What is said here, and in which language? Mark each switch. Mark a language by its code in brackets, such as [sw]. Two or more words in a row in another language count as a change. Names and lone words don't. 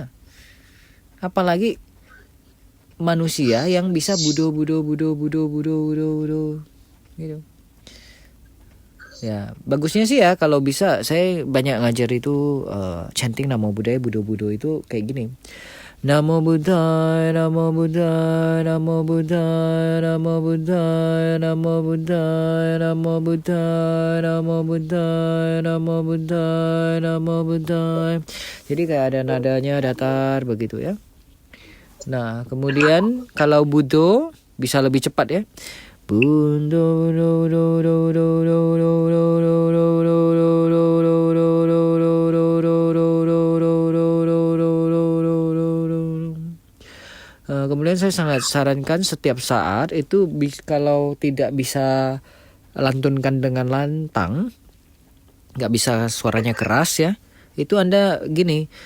[id] Apalagi manusia yang bisa Buddha gitu. Ya, bagusnya sih ya kalau bisa. Saya banyak ngajar itu chanting [pi] Namo Buddhaya, [id] Buddha itu kayak gini. [pi] Namo Buddhaya, Namo Buddhaya, Namo Buddhaya, Namo Buddhaya, Namo Buddhaya, Namo Buddhaya, Namo Buddhaya, Namo Buddhaya, Namo Buddhaya. [id] Jadi kayak ada nadanya datar begitu ya. Nah, kemudian kalau Buddha bisa lebih cepat ya. Kemudian saya sangat sarankan setiap saat itu kalau tidak bisa lantunkan dengan lantang, nggak bisa suaranya keras ya, itu Anda gini.